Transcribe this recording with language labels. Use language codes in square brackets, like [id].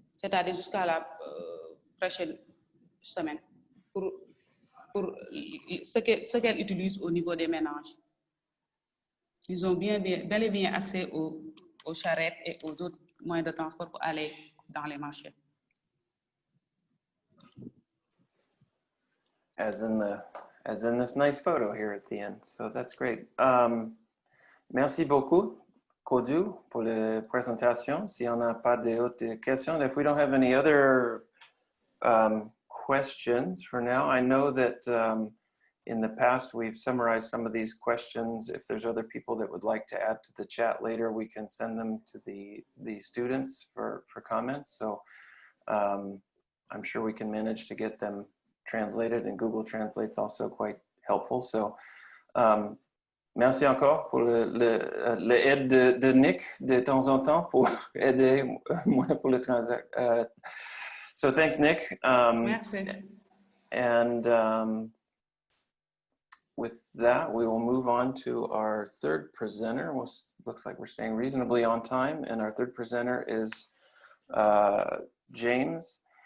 [fr] c'est-à-dire jusqu'à la prochaine semaine, pour ce qu'elles utilisent au niveau des ménages. Ils ont bel et bien accès aux charrettes et aux autres moyens de transport pour aller dans les marchés. [en] As in this nice photo here at the end. So that's great. [fr] Merci beaucoup, Codou, pour la présentation. Si on n'a pas d'autres questions, [en] if we don't have any other questions for now, I know that in the past we've summarized some of these questions. If there's other people that would like to add to the chat later, we can send them to the students for comments. So I'm sure we can manage to get them translated, and Google Translate's also quite helpful. [fr] So merci encore pour l'aide de Nick de temps en temps pour aider moi pour le transact. [en] So thanks, Nick. [fr] Merci. [en] And with that, we will move on to our third presenter. Looks like we're staying reasonably on time, and our third presenter is James.